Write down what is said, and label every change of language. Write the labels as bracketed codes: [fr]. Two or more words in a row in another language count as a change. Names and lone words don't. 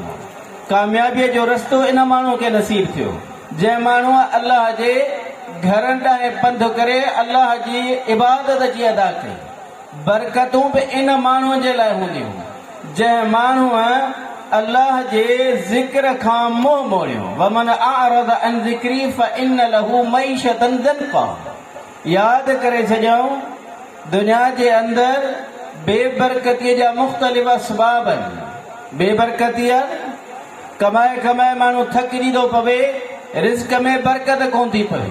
[sd] कामयाबीअ जो रस्तो इन माण्हू खे नसीब थियो जंहिं माण्हूअ अल्लाह जे घरनि ॾांहुं पंध करे अल्लाह जी इबादत जी अदा कई। बरकतूं बि इन माण्हूअ जे लाइ हूंदियूं जंहिं माण्हूअ अल्लाह जे ज़िक्र खां मुंहुं मोड़ियो। [ar] ومن أعرض عن ذكري فإن له معيشة ضنكا. [sd] यादि करे छॾियऊं, दुनिया जे अंदरि बेबरकतीअ जा मुख़्तलिफ़ असबाब आहिनि। बेबरकतीअ कमाए कमाए माण्हू थकिजी थो पवे, रिज़्क में बरकत कोन थी पवे।